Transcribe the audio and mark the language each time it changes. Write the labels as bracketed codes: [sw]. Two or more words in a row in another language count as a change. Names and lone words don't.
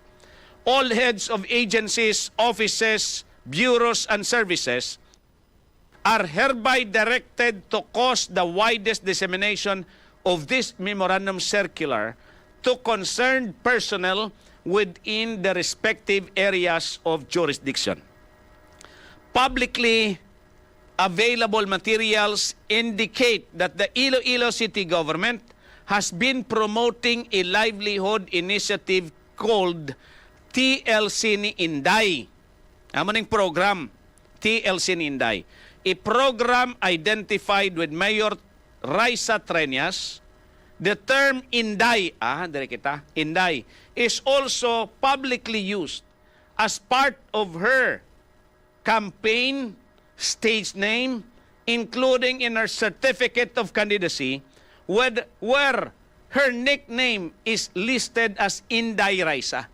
[en] All heads of agencies, offices, bureaus, and services are hereby directed to cause the widest dissemination of this memorandum circular to concerned personnel within the respective areas of jurisdiction. Publicly available materials indicate that the Iloilo City Government has been promoting a livelihood initiative called TLC ni Inday. [hil] Amo ning program, TLC ni Inday. [en] A program identified with Mayor Raisa Treñas. The term Inday, [hil] dire kita, [en] Inday, is also publicly used as part of her campaign stage name, including in her certificate of candidacy, where her nickname is listed as Inday Raisa.